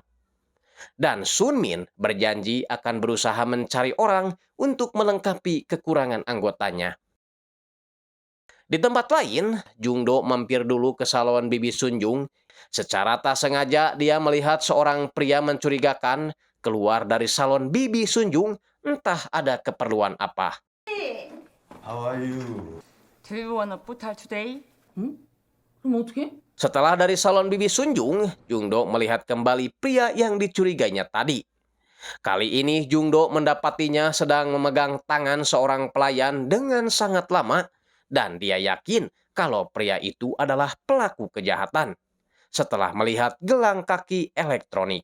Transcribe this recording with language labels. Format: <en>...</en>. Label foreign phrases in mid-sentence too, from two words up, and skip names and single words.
<id>Dan Sunmin berjanji akan berusaha mencari orang untuk melengkapi kekurangan anggotanya. Di tempat lain, Jungdo mampir dulu ke salon Bibi Sunjung Secara tak sengaja dia melihat seorang pria mencurigakan keluar dari salon Bibi Sunjung, entah ada keperluan apa.</id> <en>How are you? Do you wanna put her today?</en> <ko>그럼 어떻게?</ko> <id>Setelah dari salon Bibi Sunjung, Jungdo melihat kembali pria yang dicurigainya tadi. Kali ini Jungdo mendapatinya sedang memegang tangan seorang pelayan dengan sangat lama dan dia yakin kalau pria itu adalah pelaku kejahatan setelah melihat gelang kaki elektronik.</id>